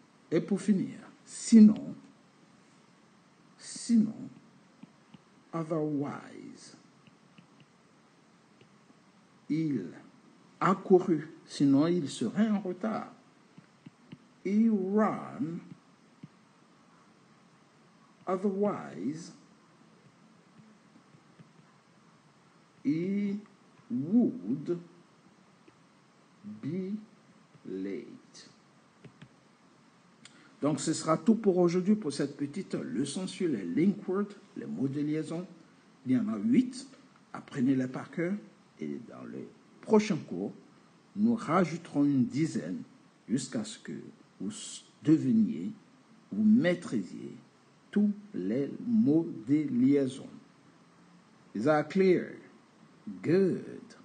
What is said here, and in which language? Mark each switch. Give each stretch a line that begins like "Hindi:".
French: Et pour finir, sinon,
English: otherwise.
French: Il a couru, sinon il serait en retard.
English: He ran, otherwise he would be late.
French: Donc, ce sera tout pour aujourd'hui pour cette petite leçon sur les link words, les mots de liaison. Il y en a 8. Apprenez-les par cœur. Et dans les prochains cours, nous rajouterons une dizaine jusqu'à ce que vous deveniez, vous maîtrisiez tous les mots de liaison.
English: Is that clear? Good.